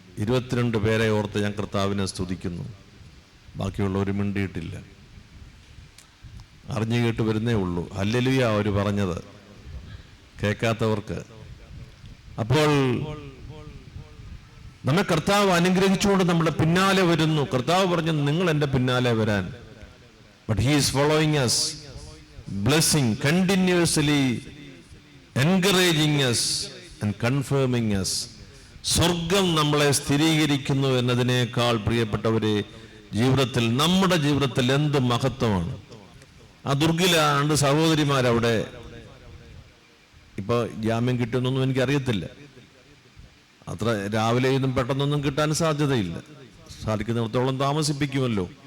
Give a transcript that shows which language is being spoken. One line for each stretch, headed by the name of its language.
Malayalam: 22 പേരെ ഓർത്ത് ഞാൻ കർത്താവിനെ സ്തുതിക്കുന്നു. ബാക്കിയുള്ളവർ മിണ്ടിയിട്ടില്ല, അറിഞ്ഞു കേട്ട് വരുന്നേ ഉള്ളൂ. ഹല്ലേലൂയ അവർ പറഞ്ഞത് കേൾക്കാത്തവർക്ക്. അപ്പോൾ നമ്മെ കർത്താവ് അനുഗ്രഹിച്ചുകൊണ്ട് നമ്മുടെ പിന്നാലെ വരുന്നു. കർത്താവ് പറഞ്ഞു, നിങ്ങൾ എൻ്റെ പിന്നാലെ വരാൻ.
English: But he is following us, blessing, continuously encouraging us and confirming us.
Malayalam: സ്വർഗം നമ്മളെ സ്ഥിരീകരിക്കുന്നു എന്നതിനേക്കാൾ പ്രിയപ്പെട്ടവരെ, ജീവിതത്തിൽ, നമ്മുടെ ജീവിതത്തിൽ എന്ത് മഹത്വമാണ്. ആ ദുർഗില 2 സഹോദരിമാരവിടെ ഇപ്പൊ ജാമ്യം കിട്ടുമെന്നൊന്നും എനിക്കറിയത്തില്ല. അത്ര രാവിലെയൊന്നും പെട്ടെന്നൊന്നും കിട്ടാൻ സാധ്യതയില്ല. സാധിക്കുന്നിടത്തോളം താമസിപ്പിക്കുമല്ലോ.